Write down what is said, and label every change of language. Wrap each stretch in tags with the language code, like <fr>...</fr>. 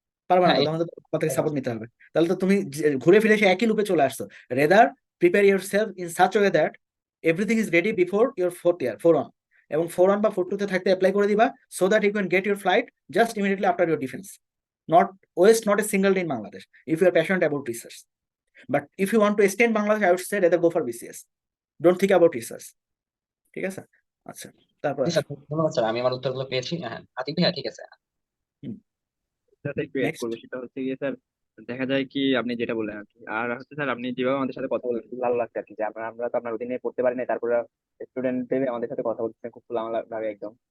<bn>পারবে না হ্যাঁ তো, তখন তো তোমার থেকে সাপোর্ট নিতে হবে। তাহলে তো তুমি ঘুরে ফিরে এসে একই লুপে চলে আসছো।</bn> <en>rather prepare your self in such way that everything is ready before your 4th year, 4-1,</en> <bn>এবং 4-1 বা 4-2 তে থাকতে অ্যাপ্লাই করে দিবা,</bn> <en>So that you can get your flight just immediately after your defence. Not waste not a single day in Bangladesh if you are passionate about research. But if you want to stay in Bangladesh, I would say rather go for BCS. Don't think about research.</en> <bn>ঠিক আছে? আচ্ছা, তারপর জি আসো। Sir, ধন্যবাদ sir, আমি আমার উত্তরগুলো পেয়েছি। হ্যাঁ আতিক ভাইয়া, ঠিক আছে। সাথে একটু অ্যাড নেক্সট। করবো, সেটা হচ্ছে গিয়ে স্যার দেখা যায় কি আপনি যেটা বললেন আর কি। আর হচ্ছে স্যার আপনি যেভাবে আমাদের সাথে কথা বললেন খুব ভালো লাগছে আর কি, যে আমরা তো আপনার অধীনে পড়তে পারি না, তারপরে স্টুডেন্ট ভেবে আমাদের সাথে কথা বলতেছেন খুব খোলামেলা ভাবে একদম।</bn>